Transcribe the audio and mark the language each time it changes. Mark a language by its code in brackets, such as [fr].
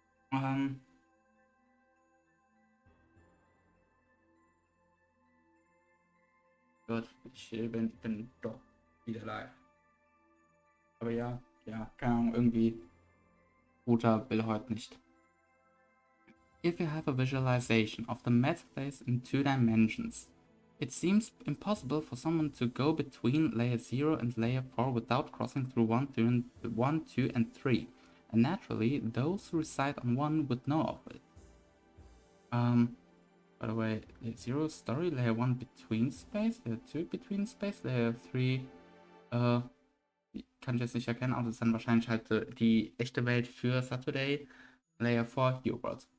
[de] Ähm, gut, ich bin doch wieder live. Aber ja, keine Ahnung, irgendwie Router will heute nicht. [en] If you have a visualization of the metaplace in 2 dimensions, it seems impossible for someone to go between layer 0 and layer 4 without crossing through 1, 2, and 3. And naturally, those who reside on 1 would know of it. By the way, layer 0 story, layer 1 between space, layer 2 between space, layer 3, [de] kann ich jetzt nicht erkennen, aber das ist dann wahrscheinlich halt die echte Welt für [en] Saturday, layer 4, Your World.